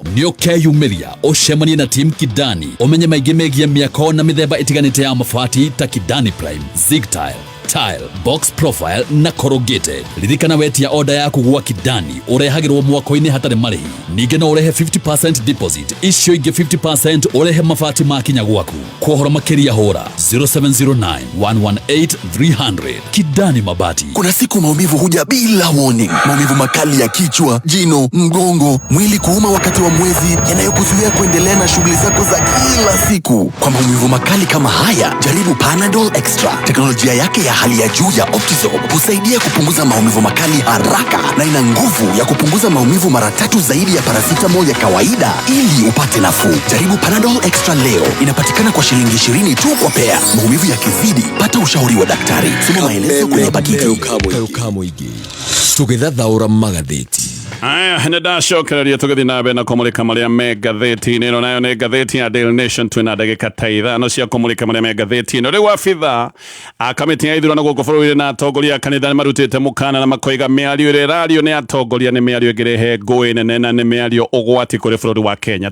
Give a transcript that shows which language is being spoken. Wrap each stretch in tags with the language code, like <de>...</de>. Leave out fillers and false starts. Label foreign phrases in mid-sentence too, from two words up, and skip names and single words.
<ki>Nĩũkeyumĩria ũcemanie na team Kidani, ũmenye maingĩ megiĩ mĩako na mĩthemba ĩtiganĩte ya mabati ta Kidani Prime, Zig Tile, tile,</ki> <en>box profile</en> <ki>na corrugated. Ririkana wetia order yaku gwa Kidani urehagirwo mwako-ini hatari marihi. Ningĩ no urehe 50% deposit, icio ingĩ 50% urehe mabati makinya gwaku. Kuohora makiria hora 0709 118 300. Kidani Mabati.</ki> <sw>Kuna siku maumivu huja bila warning. Maumivu makali ya kichwa, jino, mgongo, mwili kuuma wakati wa mwezi, yanayokuzuia kuendelea na shughuli zako za kila siku. Kwa maumivu makali kama haya, jaribu Panadol Extra. Teknolojia yake ya hali ya juu ya Optizorb husaidia kupunguza maumivu makali haraka na ina nguvu ya kupunguza maumivu mara 3 zaidi ya paracetamol ya kawaida ili upate nafuu. Jaribu Panadol Extra leo. Inapatikana kwa shilingi 20 tu kwa pea. Maumivu yakizidi, pata ushauri wa daktari. Soma maelezo kwenye pakiti.</sw> <ki>Tũgĩthathaũra magathĩti. Aya, nĩndacokereria tũgĩthiĩ na mbere na kũmũrĩka marĩa me ngathĩti-inĩ ĩno, nayo nĩ ngathĩti ya Daily Nation. Twĩna ndagĩka ta ithano cia kũmũrĩka marĩa me ngathĩti-inĩ. Rĩu abitha a kamĩtĩ ya ithurano gũkũ bũrũri-inĩ na atongoria a kanitha nĩmarutĩte mũkana na makoiga mĩario ĩrĩa ĩrario nĩ atongoria nĩ mĩario ĩngĩrehe ngũĩ nene na nĩ mĩario ũgwati kũrĩ bũrũri wa Kenya.</ki>